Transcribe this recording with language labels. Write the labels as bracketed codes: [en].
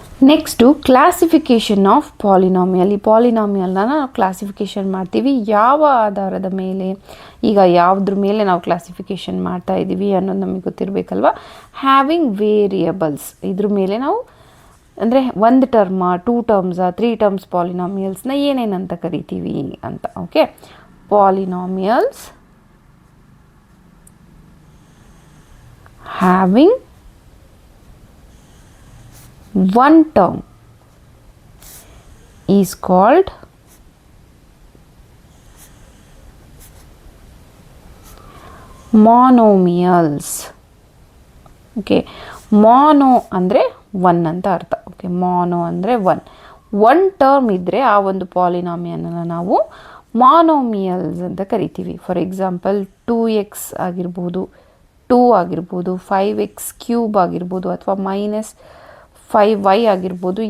[en] Next classification of polynomial. [kn] ಈ ಪಾಲಿನಾಮಿಯಲ್ನ ನಾವು classification ಮಾಡ್ತೀವಿ ಯಾವ ಆಧಾರದ ಮೇಲೆ, ಈಗ ಯಾವುದ್ರ ಮೇಲೆ ನಾವು ಕ್ಲಾಸಿಫಿಕೇಷನ್ ಮಾಡ್ತಾ ಇದ್ದೀವಿ ಅನ್ನೋದು ನಮಗೆ ಗೊತ್ತಿರಬೇಕಲ್ವ. [en] having variables, [kn] ಇದ್ರ ಮೇಲೆ ನಾವು ಅಂದರೆ 1 ಟರ್ಮ, 2 ಟರ್ಮ್ಸ, 3 ಟರ್ಮ್ಸ್ ಪಾಲಿನಾಮಿಯಲ್ಸ್ನ ಏನೇನಂತ ಕರಿತೀವಿ ಅಂತ. Okay. [en] Polynomials having 1 term is called monomials. [kn] Okay. ಮಾನೋ ಅಂದರೆ 1 ಅಂತ ಅರ್ಥ. ಓಕೆ. ಮಾನೋ ಅಂದರೆ 1 ಟರ್ಮ್ ಇದ್ದರೆ ಆ ಒಂದು ಪಾಲಿನಾಮಿಯಲ್ನ ನಾವು ಮಾನೋಮಿಯಲ್ಸ್ ಅಂತ ಕರಿತೀವಿ. ಫಾರ್ ಎಕ್ಸಾಂಪಲ್ 2x ಆಗಿರ್ಬೋದು, 2 ಆಗಿರ್ಬೋದು, 5x³ ಆಗಿರ್ಬೋದು, ಅಥವಾ -5y ಆಗಿರ್ಬೋದು.